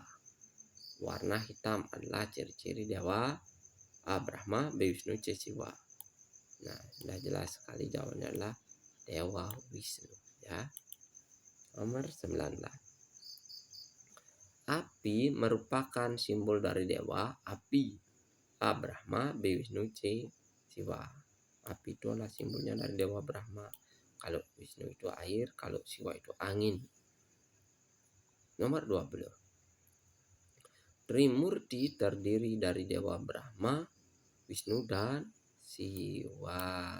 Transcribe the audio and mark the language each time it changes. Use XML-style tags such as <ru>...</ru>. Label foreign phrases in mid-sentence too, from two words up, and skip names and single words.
<id>Warna hitam adalah ciri-ciri dewa Brahma, Wisnu, Siwa. Nah, sudah jelas sekali jawabannya adalah Dewa Wisnu ya. Nomor 19. Api merupakan simbol dari dewa api. Brahma, Wisnu, Siwa. Api itu adalah simbolnya dari dewa Brahma. Kalau Wisnu itu air, kalau Siwa itu angin. Nomor 20. Trimurti terdiri dari dewa Brahma, Wisnu, dan Siwa.</id>